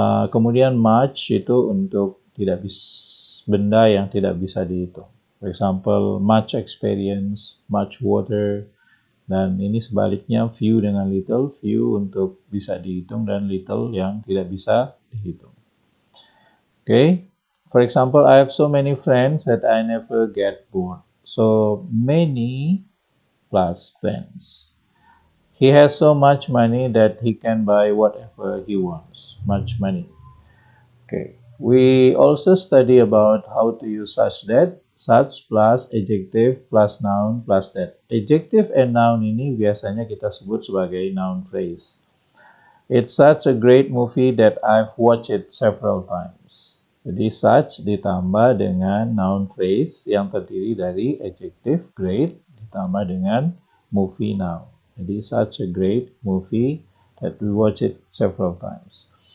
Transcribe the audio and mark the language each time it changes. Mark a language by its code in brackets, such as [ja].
[id] Kemudian much itu untuk benda yang tidak bisa dihitung. [en] For example, much experience, much water, [id] dan ini sebaliknya few dengan little, few untuk bisa dihitung dan little yang tidak bisa dihitung. [en] Okay, for example, I have so many friends that I never get bored. So many plus friends. He has so much money that he can buy whatever he wants. Much money. Okay. We also study about how to use such plus adjective plus noun plus that. [id] Adjective and noun ini biasanya kita sebut sebagai noun phrase. [en] It's such a great movie that I've watched it several times. [id] Jadi such ditambah dengan noun phrase yang terdiri dari adjective great ditambah dengan movie noun. [en] Jadi such a great movie that we watch it several times.